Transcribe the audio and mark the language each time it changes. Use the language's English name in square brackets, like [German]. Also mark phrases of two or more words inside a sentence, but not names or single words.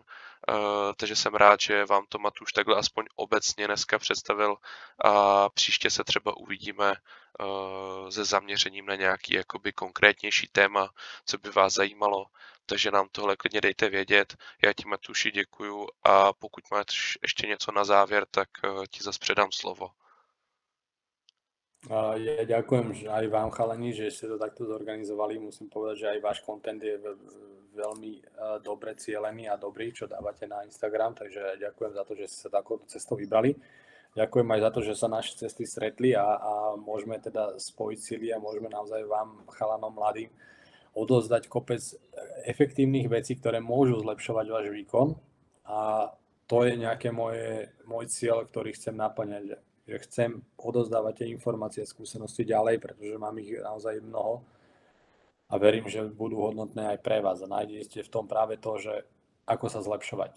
[Czech] Takže jsem rád, že vám to Matuš takhle aspoň obecně dneska představil a příště se třeba uvidíme se zaměřením na nějaký jakoby konkrétnější téma, co by vás zajímalo. Takže nám tohle klidně dejte vědět. Já ti, Matuši, děkuju a pokud máš ještě něco na závěr, tak ti zase předám slovo. [Slovak] Ja ďakujem že aj vám, chalani, že ste to takto zorganizovali. Musím povedať, že aj váš content je veľmi dobre cielený a dobrý, čo dávate na Instagram, takže ďakujem za to, že ste sa takouto cestou vybrali. Ďakujem aj za to, že sa naše cesty stretli a môžeme teda spojiť sily a môžeme naozaj vám, chalanom mladým, odozdať kopec efektívnych vecí, ktoré môžu zlepšovať váš výkon a to je nejaké môj cieľ, ktorý chcem naplňať, že chcem odozdávať tie informácie a skúsenosti ďalej, pretože mám ich naozaj mnoho a verím, že budú hodnotné aj pre vás a nájdete v tom práve to, že ako sa zlepšovať.